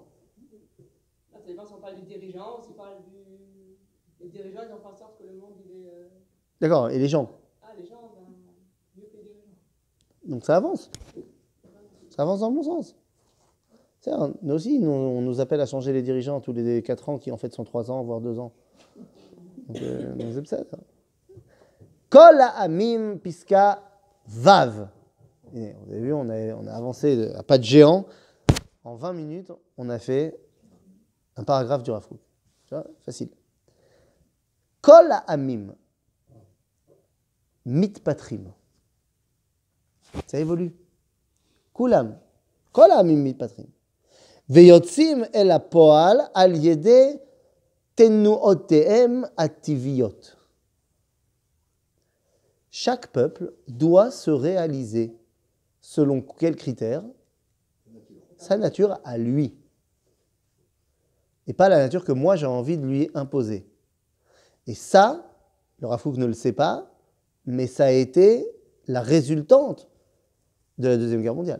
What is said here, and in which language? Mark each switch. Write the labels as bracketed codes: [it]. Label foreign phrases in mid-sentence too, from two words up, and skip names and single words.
[fr] Là, ça dépend si on parle des dirigeants ou si on parle des dirigeants, ils ont fait en sorte que le monde, il est... D'accord, et les gens. Ah, les gens, ben, mieux que les dirigeants. Donc ça avance. Ça avance dans le bon sens. Tiens, nous aussi, on nous appelle à changer les dirigeants tous les 4 ans, qui en fait sont 3 ans, voire 2 ans. Donc, c'est ça. [he] כל העמים פסקה ו. [fr] Et vous avez vu, on a avancé à pas de géant. En 20 minutes, on a fait un paragraphe du Rav Kook. Tu vois, facile. [he] כל העמים מתפתרים. [fr] Ça évolue. [he] כולם. כל העמים מתפתרים. ויוצאים אל הפועל על ידי תנועותיהם הטבעיות. [fr] Chaque peuple doit se réaliser selon quels critères? Sa nature à lui. Et pas la nature que moi j'ai envie de lui imposer. Et ça, le Rav Kook ne le sait pas, mais ça a été la résultante de la Deuxième Guerre mondiale.